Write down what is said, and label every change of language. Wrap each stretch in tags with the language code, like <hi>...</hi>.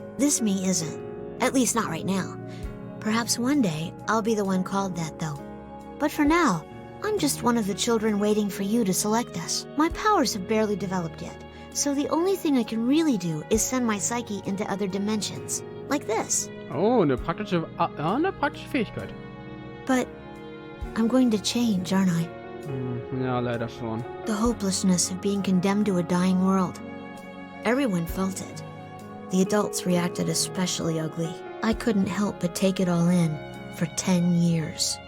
<en>This me isn't. At least not right now. Perhaps one day, I'll be the one called that, though. But for now, I'm just one of the children waiting for you to select us. My powers have barely developed yet, so the only thing I can really do is send my psyche into other dimensions. Like this.</en> <de>Oh, eine praktische Fähigkeit.</de> <en>But I'm going to change, aren't I?</en> <de>Ja, leider schon.</de> <en>The hopelessness of being condemned to a dying world. Everyone felt it. The adults reacted especially ugly. I couldn't help but take it all in for 10 years.</en>